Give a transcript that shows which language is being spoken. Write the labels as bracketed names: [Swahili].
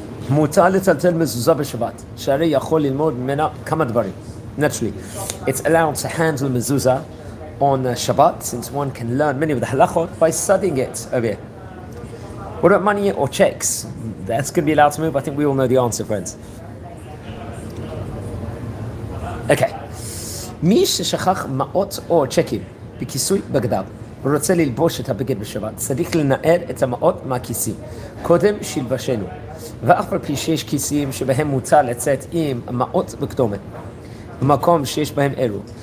[Hebrew] מותר לטלטל מזוזה בשבת, שהרי יכול ללמוד ממנה כמה דברים. [English] Naturally, it's allowed to handle mezuzah on Shabbat, since one can learn many of the halachot by studying it over here. What about money or checks? That's going to be allowed to move. I think we all know the answer, friends. [Hebrew] Okay. מי ששכח מעות או צ'קים בכיסוי בגדיו, ורוצה ללבוש את הבגד בשבת, צריך לנער את המעות מהכיסים. קודם שילבשנו. ואף על פי שיש כיסים שבהם מותר לצאת עם המעות וכתומת, במקום שיש בהם אלו.